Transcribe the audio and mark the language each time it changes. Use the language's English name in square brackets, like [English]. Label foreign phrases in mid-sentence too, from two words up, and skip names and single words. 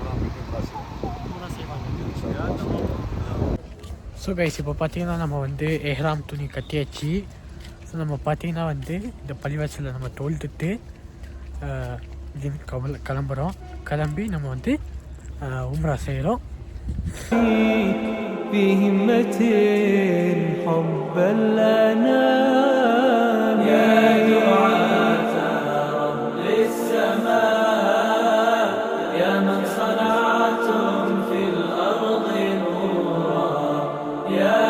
[English] so guys, [Tamil] இப்போ பார்த்தீங்கன்னா நம்ம வந்து எஹ்ராம் துணி கட்டியாச்சு. ஸோ நம்ம பார்த்தீங்கன்னா வந்து இந்த பள்ளிவாசலில் நம்ம தொழுதுட்டு கிளம்புறோம். கிளம்பி நம்ம வந்து உம்ரா செய்கிறோம். [Arabic] بهمة حبا لنا يا دعاة رب السماء يا من صنعتم في الأرض نورا يا